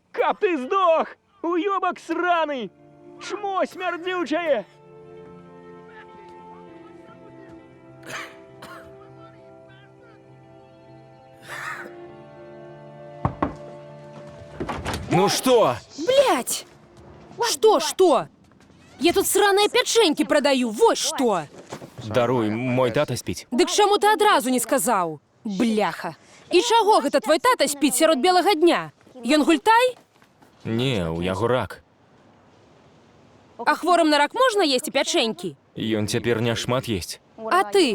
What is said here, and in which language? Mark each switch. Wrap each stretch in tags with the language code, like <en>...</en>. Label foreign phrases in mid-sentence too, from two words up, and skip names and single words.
<be>Каб ты здох! Уёбак сраны! Чмо смярдзючае!</be> <ru>Ну что? Блять! Что? Я тут сраные пячэнькі продаю, вот что!</ru> <be>Даруй, мой тата спіць. Дык чаму ты адразу не сказаў? Бляха! І чаго гэта твой тата спіць сярод белага дня? Ён гультай? Не, у яго рак. А хворым на рак можна есці пячэнькі? Ён цяпер не шмат есць. А ты?</be>